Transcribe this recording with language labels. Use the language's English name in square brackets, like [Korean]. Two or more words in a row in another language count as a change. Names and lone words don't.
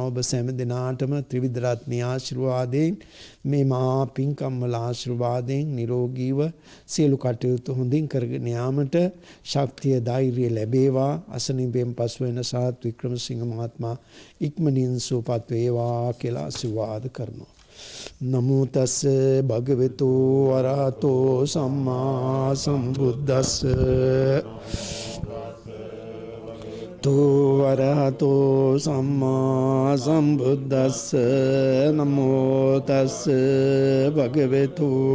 [Sinhala] ඔබ සෑම දෙනාටම ත්‍රිවිධ රත්නයේ ආශිර්වාදයෙන් මේ මහා පින්කම් වල ආශිර්වාදයෙන් නිරෝගීව සියලු කටයුතු හොඳින් කරගෙන යාමට ශක්තිය ධෛර්යය ලැබේවා. අසනීපයෙන් පසු වෙන සරත් වික්‍රමසිංහ මහත්මයා ඉක්මනින් සුවපත් වේවා කියලා ආශිර්වාද කරනවා. [Pali] නමෝ තස්ස භගවතු වරහතෝ සම්මා සම්බුද්දස්ස වරහතෝ සම්මා සම්බුද්දස්ස නමෝ තස්ස භගවතු